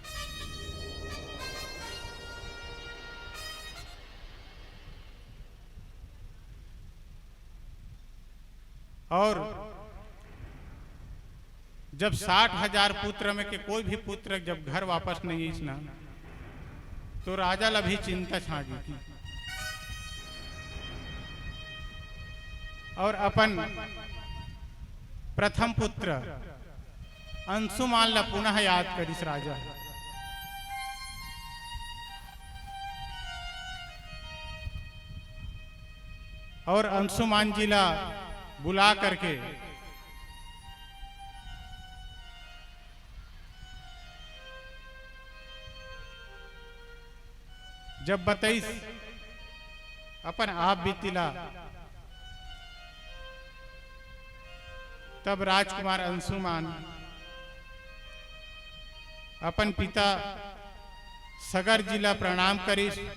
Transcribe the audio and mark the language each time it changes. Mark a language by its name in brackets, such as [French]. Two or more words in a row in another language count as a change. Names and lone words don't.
[Chhattisgarhi] और जब 60,000 पुत्र में के कोई भी पुत्र जब घर वापस नहीं इसना तो राजा ला भी चिंता छागी की और अपन प्रथम पुत्र अंशुमान ला पुनः याद करिस राजा। और अंशुमान जी ला बुला करके जब बताइस अपन आप बीतिला तब राजकुमार अंशुमान अपन पिता सगर जिला प्रणाम करिस